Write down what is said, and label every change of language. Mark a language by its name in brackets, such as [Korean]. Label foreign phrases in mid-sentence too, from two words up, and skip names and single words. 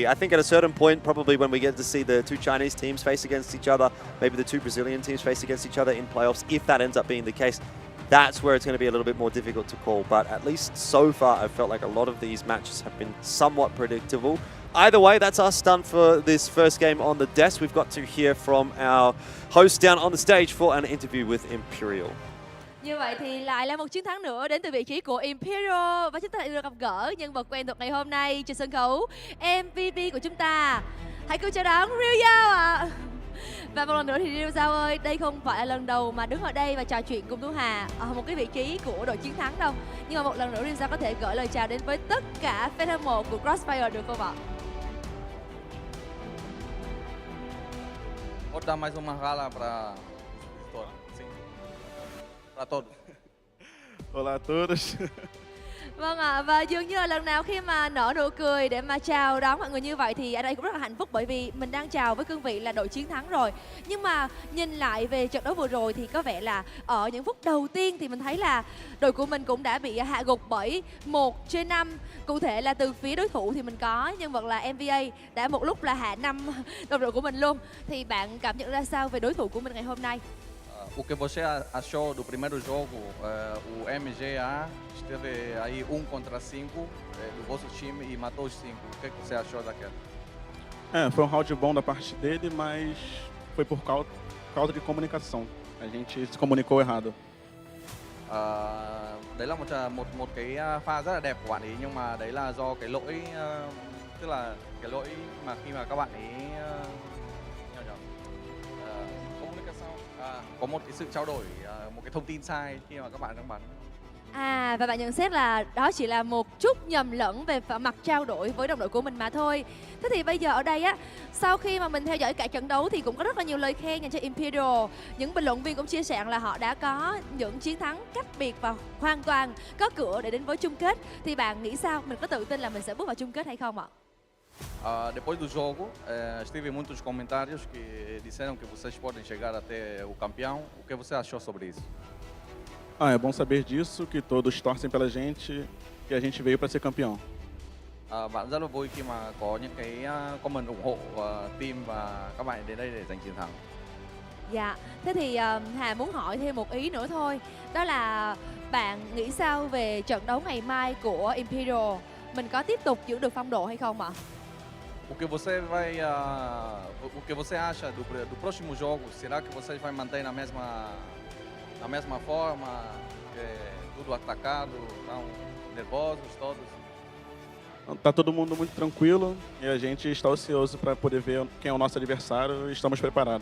[English] I think at a certain point, probably when we get to see the 2 Chinese teams face against each other, maybe the 2 Brazilian teams face against each other in playoffs, if that ends up being the case, that's where it's going to be a little bit more difficult to call. But at least so far, I've felt like a lot of these matches have been somewhat predictable. Either way, that's us done for this first game on the desk. We've got to hear from our host down on the stage for an interview with Imperial. [Vietnamese] Như vậy thì lại là một chiến thắng nữa đến từ vị trí của Imperial, và chúng ta lại được gặp gỡ nhân vật quen thuộc ngày hôm nay trên sân khấu, MVP của chúng ta. Hãy cùng chào đón Ryu Giao ạ. Và một lần nữa thì Ryu Giao ơi, đây không phải là lần đầu mà đứng ở đây và trò chuyện cùng Thu Hà ở một cái vị trí của đội chiến thắng đâu. Nhưng mà một lần nữa Ryu Giao có thể gửi lời chào đến với tất cả fan hâm mộ của CROSSFIRE được không ạ? [Portuguese] Vou dar mais uma gala para todos. Olá a todos. [Vietnamese] Vâng ạ, và dường như là lần nào khi mà nở nụ cười để mà chào đón mọi người như vậy thì ở đây cũng rất là hạnh phúc, bởi vì mình đang chào với cương vị là đội chiến thắng rồi. Nhưng mà nhìn lại về trận đấu vừa rồi thì có vẻ là ở những phút đầu tiên thì mình thấy là đội của mình cũng đã bị hạ gục bởi 1/5. Cụ thể là từ phía đối thủ thì mình có nhân vật là MVA đã một lúc là hạ 5 đồng đội của mình luôn. Thì bạn cảm nhận ra sao về đối thủ của mình ngày hôm nay? [Portuguese] O que você achou do primeiro jogo? O MGA esteve aí 1 contra 5 do vosso time e matou os 5. O que você achou daquela? Foi round bom da parte dele, mas foi por causa de comunicação. A gente se comunicou errado. [Vietnamese] Đấy là một cái pha rất là đẹp của bạn ấy, nhưng mà đấy là do cái lỗi, tức là cái lỗi mà khi mà các bạn ấy có một cái sự trao đổi, một cái thông tin sai khi mà các bạn đang bắn. Và bạn nhận xét là đó chỉ là một chút nhầm lẫn về mặt trao đổi với đồng đội của mình mà thôi. Thế thì bây giờ ở đây á, sau khi mà mình theo dõi cả trận đấu thì cũng có rất là nhiều lời khen dành cho Imperial. Những bình luận viên cũng chia sẻ là họ đã có những chiến thắng cách biệt và hoàn toàn có cửa để đến với chung kết. Thì bạn nghĩ sao? Mình có tự tin là mình sẽ bước vào chung kết hay không ạ? [Portuguese] Depois do jogo, tive muitos comentários que disseram que vocês podem chegar até o campeão. O que você achou sobre isso? É bom saber disso, que todos torcem pela gente, que a gente veio para ser campeão. [Vietnamese] Bạn rất là vui khi mà có những cái comment ủng hộ team và các bạn đến đây để giành chiến thắng. Dạ, thế thì Hà muốn hỏi thêm một ý nữa thôi. Đó là bạn nghĩ sao về trận đấu ngày mai của Imperial? Mình có tiếp tục giữ được phong độ hay không ạ? [Portuguese] O que você acha do próximo jogo? Será que você vai manter na mesma forma? Tudo atacado, tão nervosos todos? Tá todo mundo muito tranquilo e a gente está ansioso para poder ver quem é o nosso adversário e estamos preparados.